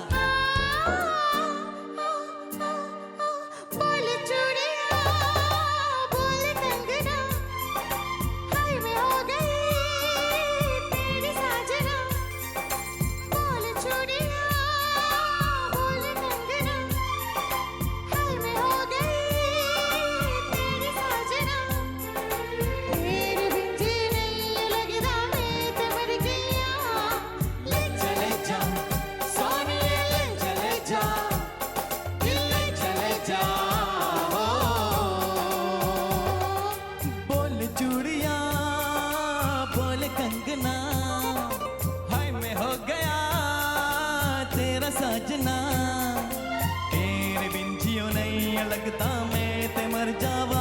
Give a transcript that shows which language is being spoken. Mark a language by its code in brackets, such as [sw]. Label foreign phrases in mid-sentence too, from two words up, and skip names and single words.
[hi] बोले चूड़िया बोले कंगना हाय मैं हो गई तेरी साजना बोले चूड़िया बोले कंगना हाय मैं हो गई तेरी साजना [pa] ਤੇਰੇ ਬਿਨ ਜੀ ਨਹੀਂ ਲਗਦਾ ਮੈਂ ਤੇ ਮਰ ਗਿਆ ਲੇ [hi] चले जा सोनिया ले चले जा दिल ले चले जा बोल चूड़िया बोल कंगना हाय मैं हो गया तेरा साजना तेरे बिन जियो नहीं लगता मैं ते मर जा